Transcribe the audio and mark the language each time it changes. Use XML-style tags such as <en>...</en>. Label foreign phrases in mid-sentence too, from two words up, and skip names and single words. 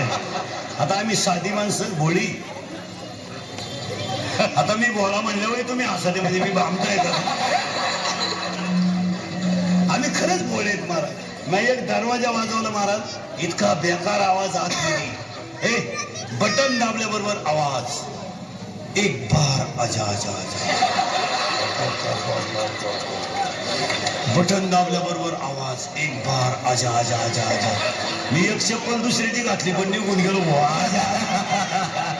<mr>आता आम्ही साधी माणसं भोळी. आता मी भोळा म्हणल्यावर तुम्ही हसते म्हणजे मी भामताय का? आम्ही खरंच भोळेत महाराज. मी एक दरवाजा वाजवला महाराज, इतका बेकार आवाज आत गेली. हे बटन दाबल्याबरोबर आवाज,</mr> <hi>एक बार आजा आजा आजा.</hi> <mr>बटन दाबल्याबरोबर आवाज,</mr> <hi>एक बार आजा आजा आजा आजा.</hi> <mr>मी एक चप्पल दुसऱ्याची घातली पण निघून गेलो.</mr>